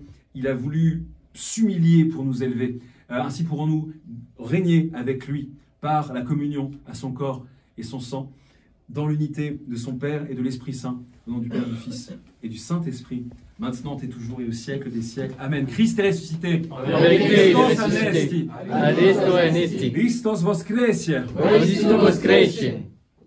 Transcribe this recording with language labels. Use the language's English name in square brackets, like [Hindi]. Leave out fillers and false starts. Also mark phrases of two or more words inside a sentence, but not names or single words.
[French] Il a voulu s'humilier pour nous élever. Ainsi pourrons-nous régner avec lui par la communion à son corps et son sang, dans l'unité de son Père et de l'Esprit Saint, au nom du Père, du Fils et du Saint-Esprit, maintenant et toujours et au siècle des siècles. Amen. Christ est ressuscité. [Greek] Χριστὸς ἀνέστη. Χριστὸς ἀνέστη. [Church Slavic] Христос воскресе. Христос воскресе.